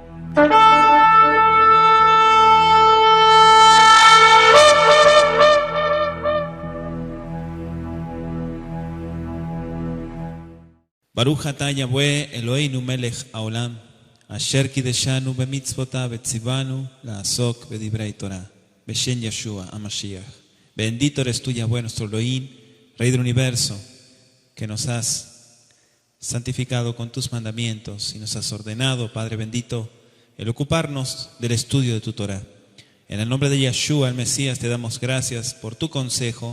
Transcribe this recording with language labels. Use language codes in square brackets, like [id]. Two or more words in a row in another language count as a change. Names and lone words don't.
[he] ברוך אתה יהוה אלוהינו מלך העולם אשר קדשנו במצוותיו וציוונו לעסוק בדברי תורה בשם ישוע המשיח. [es] Bendito eres tú, Yahweh, nuestro Elohim, Rey del universo, que nos has santificado con tus mandamientos y nos has ordenado, Padre bendito, el ocuparnos del estudio de tu Torah. En el nombre de Yeshua, el Mesías, te damos gracias por tu consejo.